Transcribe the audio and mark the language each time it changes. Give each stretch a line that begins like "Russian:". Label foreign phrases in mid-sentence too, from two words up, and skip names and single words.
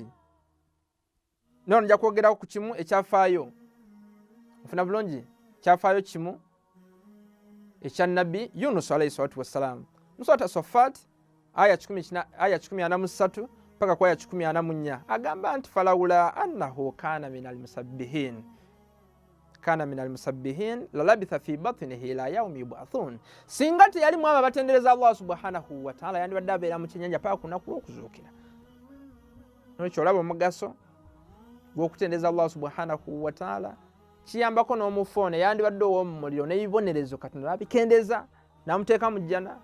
Ganda: Nono nja kwogeraho ku kimu ekyafaayo, ofuna bulungi, kyafaayo kimu ekya Nabbi Yunus
Arabic: عليه الصلاة والسلام.
Ganda: Mu Surati Saffat aya 13 mpaka ku aya 14 agamba nti
Arabic: فلولا أنه كان من المسبحين للبث في بطنه إلى يوم يبعثون.
Ganda: Singa teyalimu abo abatendereza
Arabic: الله سبحانه وتعالى,
Ganda: yandibadde abeera mu kyennyanja paka ku lunaku lw'okuzuukira. Nolwekyo olaba omugaso gw'okutendereza
Arabic: الله سبحانه وتعالى,
Ganda: kiyambako n'omufu yandibadde ow'omu muliro n'ebibonerezo Katonda n'abikendeza n'amuteeka mu jjana.